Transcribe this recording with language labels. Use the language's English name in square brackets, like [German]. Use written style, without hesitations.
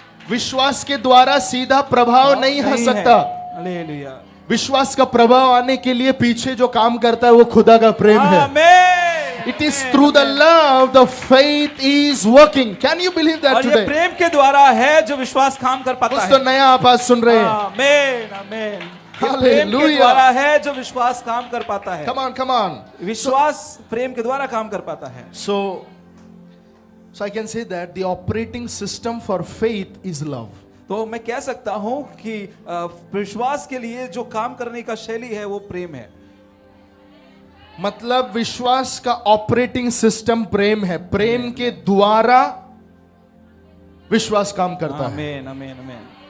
[Hindi] विश्वास के द्वारा सीधा प्रभाव नहीं आ सकता। हालेलुया। विश्वास का प्रभाव आने के लिए पीछे जो काम करता है वो खुदा का प्रेम है। [English] It is through the love the faith is working। Can you believe that today? [Hindi] और ये प्रेम के द्वारा है जो विश्वास काम कर पाता है। तो नया आप आज सुन रहे हैं। आमीन आमीन। प्रेम के द्वारा है जो विश्वास काम कर पाता है। [English] Come on। [Hindi] विश्वास प्रेम के द्वारा काम कर पाता है। [English] So I can say that the operating system for faith is love। [Hindi] तो मैं कह सकता हूं कि विश्वास के लिए जो काम करने का शैली है वो प्रेम है। मतलब विश्वास का ऑपरेटिंग सिस्टम प्रेम है। प्रेम के द्वारा विश्वास काम करता है। आमीन आमीन आमीन